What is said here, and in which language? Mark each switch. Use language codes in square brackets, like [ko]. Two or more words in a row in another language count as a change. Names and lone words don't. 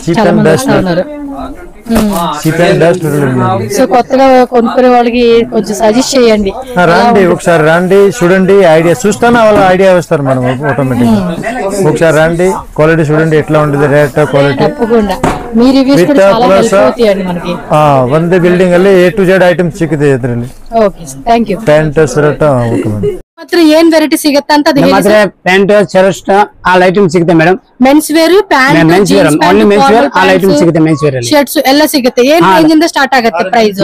[en] Cheap and best. [te] సో కొత్తగా కొనుక్కునే వాళ్ళకి కొంచెం సజెస్ట్ చేయండి. రండి, ఒకసారి రండి, చూడండి, ఐడియా చూస్తానే వాళ్ళ ఐడియా వస్తారు మనం ఆటోమేటిక్. ఒకసారి రండి, క్వాలిటీ చూడండి ఎట్లా ఉంటుంది, రేట్, క్వాలిటీ. తప్పకుండా మీ ರಿವ್ಯೂಸ್ ಕೂಡ చాలా ಹೆಲ್ಪ್ అవుతాయండి మనకి. [kn] ಒಂದೇ ಬಿಲ್ಡಿಂಗ್ ಅಲ್ಲಿ [en] A to Z items [kn] ಸಿಗುತ್ತೆ ಇದರಲ್ಲಿ. [en] Okay, thank you. Pant, shirt, okay madam. [kn] ಮಾತ್ರ ಏನ್ ವೆರೈಟಿ ಸಿಗುತ್ತೆ ಅಂತ ಹೇಳಿ ಸರ್. ಪ್ಯಾಂಟ್, ಶರ್ಟ್ [en] all item [kn] ಸಿಗುತ್ತೆ ಮೇಡಮ್. [en] Mens wear, pant, Mens wear, only mens wear all item ಸಿಗುತ್ತೆ. Mens wear ಅಲ್ಲಿ [kn] ಶರ್ಟ್ಸ್ ಎಲ್ಲ ಸಿಗುತ್ತೆ. ಏನ್ ರೇಂಜ್ ಇಂದ ಸ್ಟಾರ್ಟ್ ಆಗುತ್ತೆ ಪ್ರೈಸ್?